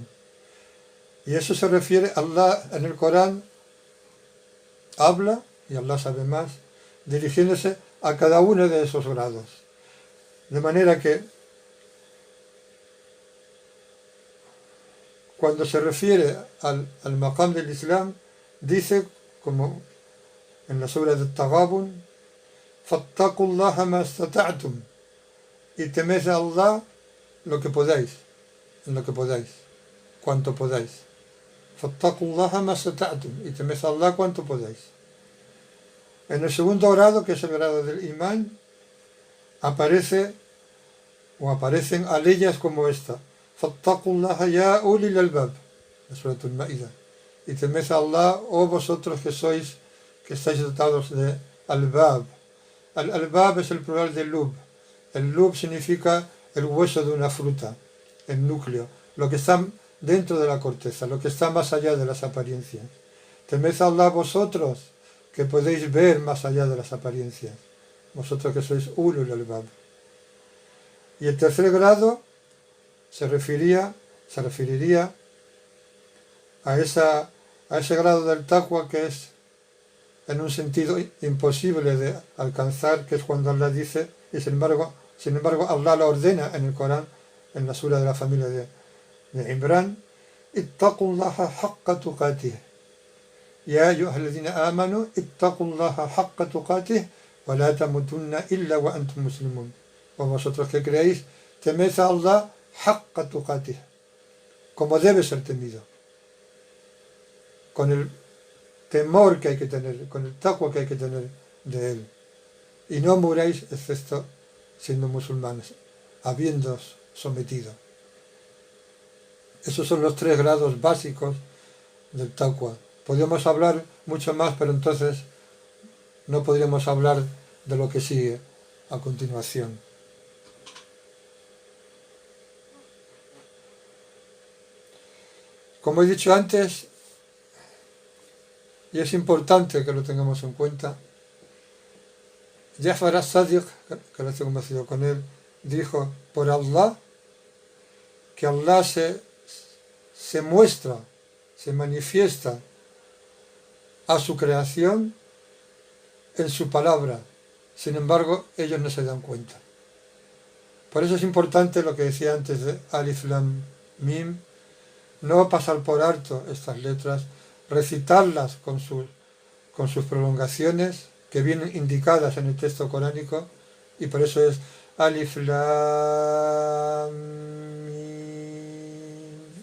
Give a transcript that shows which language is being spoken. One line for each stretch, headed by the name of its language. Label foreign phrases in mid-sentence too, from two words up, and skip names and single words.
Spanish: Y eso se refiere a Allah en el Corán, habla, y Allah sabe más, dirigiéndose a cada uno de esos grados. De manera que cuando se refiere al maqam del Islam, dice, como en la sura del Taghabun,
Arabic: فاتقوا الله ما استطعتم,
Spanish: y temed a Allah lo que podáis, en lo que podáis, cuanto podáis.
Arabic: فاتقوا الله ما استطعتم,
Spanish: y temed a Allah cuanto podáis. En el segundo grado, que es el grado del imán, aparecen aleyas como esta.
Arabic: فاتقوا الله يا أولي الألباب,
Spanish: la Surat al-Ma'idah. Y temed a Allah, oh vosotros que estáis dotados de albab. Al-albab es el plural de lub. El lub significa el hueso de una fruta, el núcleo, lo que está dentro de la corteza, lo que está más allá de las apariencias. Temed a Allah vosotros, que podéis ver más allá de las apariencias, vosotros que sois
Arabic: أولو الألباب.
Spanish: Y el tercer grado se referiría a ese grado del taqwa que es en un sentido imposible de alcanzar, que es cuando Allah dice, y sin embargo Allah lo ordena en el Corán, en la sura de la familia de Imran,
Arabic: اتقوا الله حق تقاته. يا أيها الذين آمنوا اتقوا الله حق تقاته ولا تموتن إلا وأنتم مسلمون.
Spanish: O vosotros que creéis, temed a Allah
Arabic: حق تقاته,
Spanish: como debe ser temido, con el temor que hay que tener, con el taqwa que hay que tener de él. Y no muráis excepto siendo musulmanes, habiéndoos sometido. Esos son los 3 grados básicos del taqwa. Podríamos hablar mucho más, pero entonces no podríamos hablar de lo que sigue a continuación. Como he dicho antes, y es importante que lo tengamos en cuenta, Ja'far as-Sadiq, que lo he conocido con él, dijo, por Allah, que Allah se muestra, se manifiesta a su creación en su palabra. Sin embargo, ellos no se dan cuenta. Por eso es importante lo que decía antes de Alif Lam Mim, no pasar por alto estas letras, recitarlas con sus prolongaciones que vienen indicadas en el texto coránico, y por eso es Alif Lam Mim.